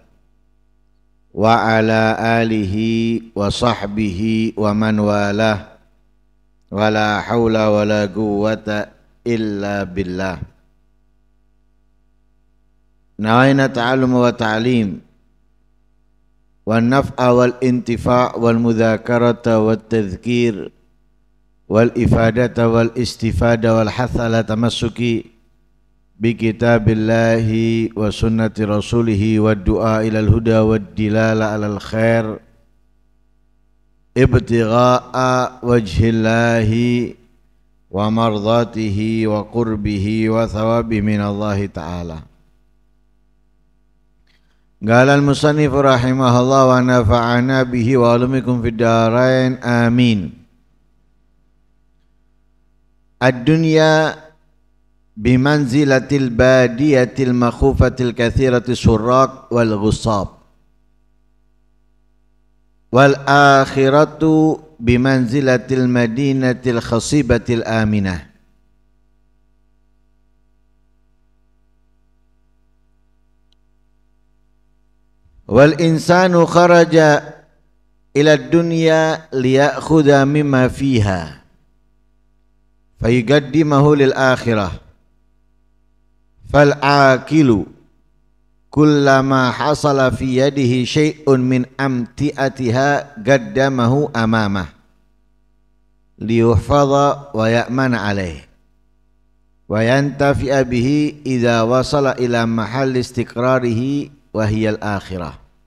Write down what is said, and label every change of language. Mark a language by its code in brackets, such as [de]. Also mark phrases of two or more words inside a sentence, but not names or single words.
[ar] وعلى آله وصحبه ومن والاه. ولا حول ولا قوة إلا بالله. نوينا التعلم والتعليم والنفع والانتفاع والمذاكرة والتذكير والإفادة والاستفادة والحث على التمسك بكتاب الله وسنة رسوله والدعاء إلى الهدى والدلالة على الخير ابتغاء وجه الله ومرضاته وقربه وثوابه من الله تعالى. قال المصنف رحمه الله ونفعنا به وإياكم في الدارين آمين. الدنيا بمنزلة البادية المخوفة الكثيرة السراق والغصاب والآخرة بمنزلة المدينة الخصيبة الآمنة. والإنسان خرج إلى الدنيا ليأخذ مما فيها فيقدمه للآخرة فالعاقل كلما حصل في يده شيء من أمتعتها قدمه أمامه ليحفظ ويأمن عليه وينتفع به إذا وصل إلى محل استقراره وهي الآخرة.